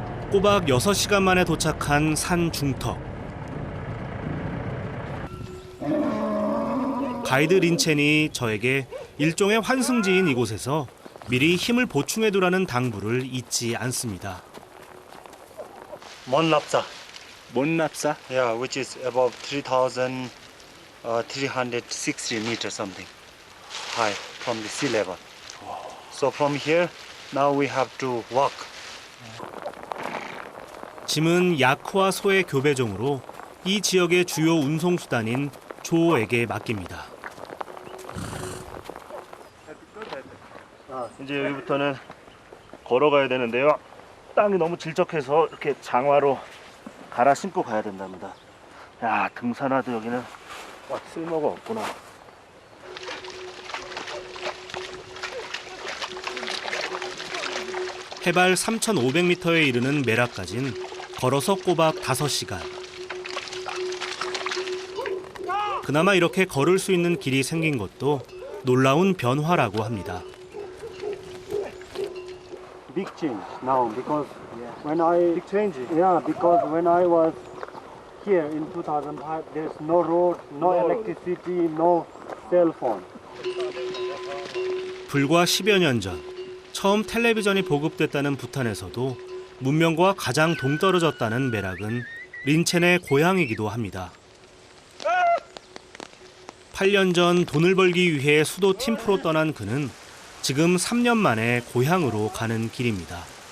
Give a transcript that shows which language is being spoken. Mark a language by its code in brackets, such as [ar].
[ko] 꼬박 6시간 만에 도착한 산 중턱. 가이드 린첸이 저에게 일종의 환승지인 이곳에서 미리 힘을 보충해두라는 당부를 잊지 않습니다. 먼 납사. 못납사? [en] Yeah, which is about 3,360 meters something high from the sea level. So from here, now we have to walk. [ko] 짐은 야크와 소의 교배종으로 이 지역의 주요 운송 수단인 조에게 맡깁니다. 이제 여기부터는 걸어가야 되는데요. 땅이 너무 질적해서 이렇게 장화로 갈아 신고 가야 된답니다. 야, 등산화도 여기는 쓸모가 없구나. 해발 3,500m에 이르는 메락까지는 걸어서 꼬박 5시간. 그나마 이렇게 걸을 수 있는 길이 생긴 것도 놀라운 변화라고 합니다. [en] Big change now because when I Big change. because when I was here in 2005, there's no road, no electricity, no cell phone. [ko] 불과 10여 년 전 처음 텔레비전이 보급됐다는 부탄에서도 문명과 가장 동떨어졌다는 메락은 린첸의 고향이기도 합니다. 8년 전 돈을 벌기 위해 수도 팀프로 떠난 그는 지금 3년 만에 고향으로 가는 길입니다.